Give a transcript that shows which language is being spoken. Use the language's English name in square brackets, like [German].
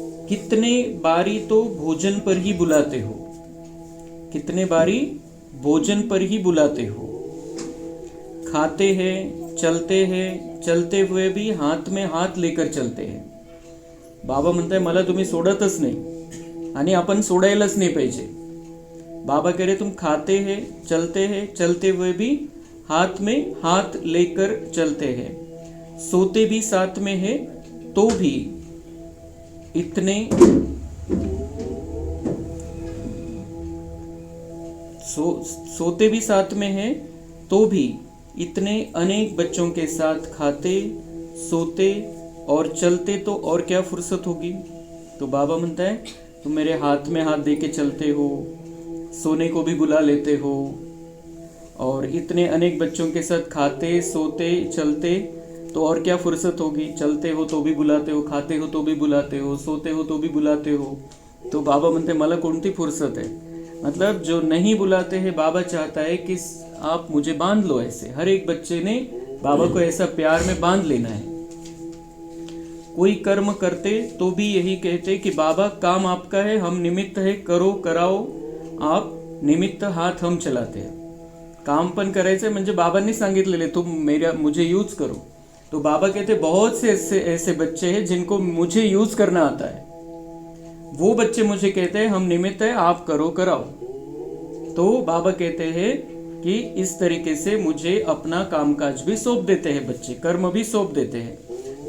[Hindi] कितने बारी तो भोजन पर ही बुलाते हो, कितने बारी भोजन पर ही बुलाते हो. खाते हैं, चलते हुए भी हाथ में हाथ लेकर चलते हैं. [Marathi] बाबा म्हणताय मला तुम्ही सोडतच नाही आणि आपण सोडायलाच नाही पाहिजे. [Hindi] बाबा कह रहे तुम खाते हैं, चलते हुए भी हाथ में हाथ लेकर चलते हैं. सोते भी साथ में है तो भी इतने सोते भी साथ में है तो भी इतने अनेक बच्चों के साथ खाते, सोते और चलते तो और क्या फुर्सत होगी. तो बाबा म्हणता है तुम मेरे हाथ में हाथ दे के चलते हो, सोने को भी बुला लेते हो, और इतने अनेक बच्चों के साथ खाते, सोते, चलते तो और क्या फुर्सत होगी. चलते हो तो भी बुलाते हो, खाते हो तो भी बुलाते हो, सोते हो तो भी बुलाते हो. [Marathi] तो बाबा म्हणते मला कोणती [Hindi] फुर्सत है. मतलब जो नहीं बुलाते हैं बाबा चाहता है कि आप मुझे बांध लो ऐसे. हर एक बच्चे ने बाबा को ऐसा प्यार में बांध लेना है. कोई कर्म करते तो भी यही कहते कि बाबा काम आपका है, हम निमित्त है, करो कराओ, आप निमित्त, हाथ हम चलाते हैं. [Marathi] काम पण करायचं म्हणजे बाबांनी सांगितलेले [Hindi] तुम मुझे यूज करो. तो बाबा कहते बहुत से ऐसे बच्चे हैं जिनको मुझे यूज करना आता है. वो बच्चे मुझे कहते हैं हम निमित्त है, आप करो कराओ. तो बाबा कहते हैं कि इस तरीके से मुझे अपना कामकाज भी सौंप देते हैं बच्चे, कर्म भी सौंप देते हैं.